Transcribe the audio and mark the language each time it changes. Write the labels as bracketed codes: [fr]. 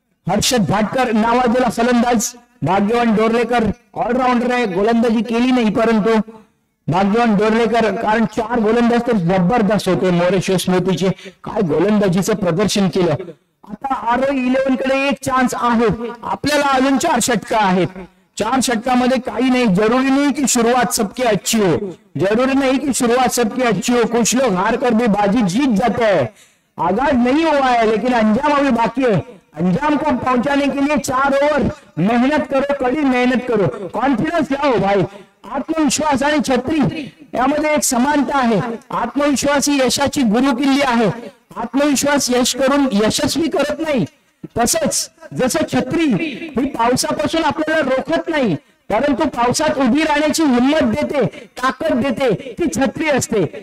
[mr] हर्षद भाटकर नावाजलेला फलंदाज. भाग्यवान डोर्लेकर ऑलराऊंडर आहे, गोलंदाजी केली नाही परंतु भाग्यवान डोर्लेकर, कारण 4 गोलंदाज तर जबरदस्त होते मॉरिशस स्मृतीचे. काय गोलंदाजीचं प्रदर्शन केलं. आता ROE11 कडे एक चान्स आहे. आपल्याला अजून 4 षटका आहेत. 4 षटकामध्ये काही नाही. [hi] जरूरी नहीं कि शुरुआत सबकी अच्छी हो, जरूरी नहीं कि शुरुआत सबकी अच्छी हो. कुछ लोग हार कर भी बाजी जीत जाते हैं. आगाज नहीं हुआ है लेकिन अंजाम अभी बाकी है. अंजाम को पहुंचाने के लिए 4 ओवर मेहनत करो, कड़ी मेहनत करो, कॉन्फिडन्स लाओ भाई. [mr] आत्मविश्वास आणि छत्री यामध्ये एक समानता आहे. आत्मविश्वास ही यशाची गुरुकिल्ली आहे. आत्मविश्वास यश करून यशस्वी करत नाही. तसंच जसं छत्री ही पावसापासून आपल्याला रोखत नाही, परंतु पावसात उभी राहण्याची हिंमत देते, ताकद देते, ती छत्री असते.